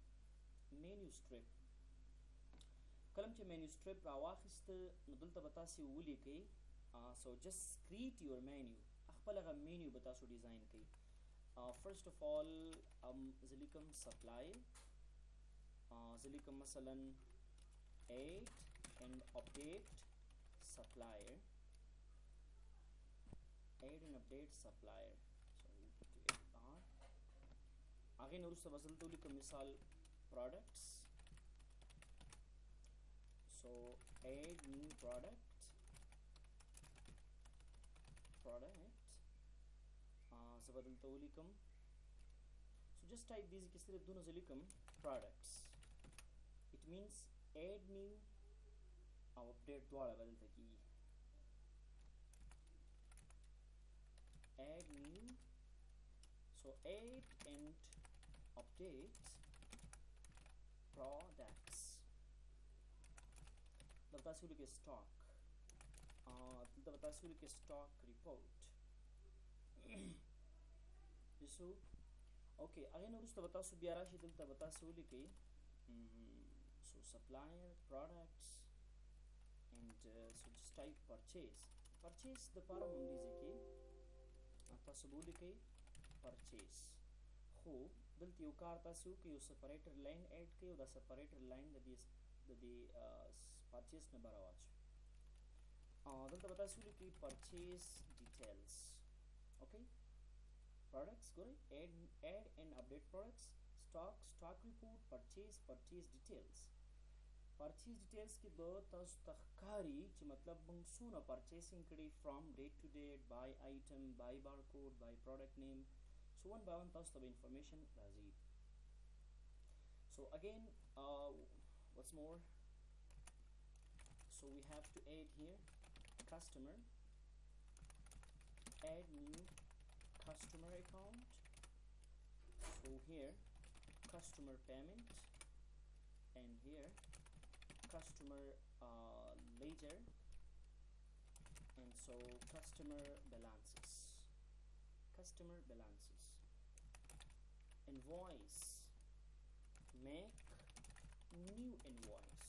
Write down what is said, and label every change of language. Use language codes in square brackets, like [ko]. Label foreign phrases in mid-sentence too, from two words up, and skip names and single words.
[ps] کله چې [en] menu strip [ps] راواخیسته نو دلته به تاسې ولیکئ [en] so just create your menu, [ps] خپل هغه مینیو به تاسو ډیزاین کړئ. [en] first of all [ps] زه لیکم سپلای، زه لیکم مثلا [en] add and update supplier. Add and update supplier. So we need to add [ps] هغې نه وروسته به زه دلته ولیکم مثال products. [en] So add new product [ps] زه به دلته ولیکم. [en] So just type these [ps] کې صرف دونه زه لیکم products. [en] It means add new [ps] او update دواړه به دلته کېږي. [en] add new, so add and update products. [ps] دلته تاسو ولیکئ stock، دلته تاسو ولیکئ [en] stock report. so okay [ps] هغې نه وروسته به تاسو بیا راشئ، دلته به تاسو ولیکئ [en] so supplier products and so just type purchase [ps] دپاره هم همدې ځای کې تاسو به ولیکئ پرچیز. خو دلته یو کار تاسو وکړئ، یو [en] separator line add [ps] کړئ او دا [en] separator line [ps] د دې پرچیز نه به راواچوئ. دلته به تاسو ولیکئ [en] purchase details. اوکې products ګورئ add and update products, stock report, purchase details. purchase details [ps] کې به تاسو ته ښکاري چې مطلب موږ څونه پرچیسینګ کړي [en] from date to date, by item, by barcode, by product name. so one by one [ps] تاسو ته به انفارمیشن راځي. [en] so again what's more, so we have to add here customer, add new customer account. So here customer payment, and here customer ledger, and so customer balances, invoice, make new invoice.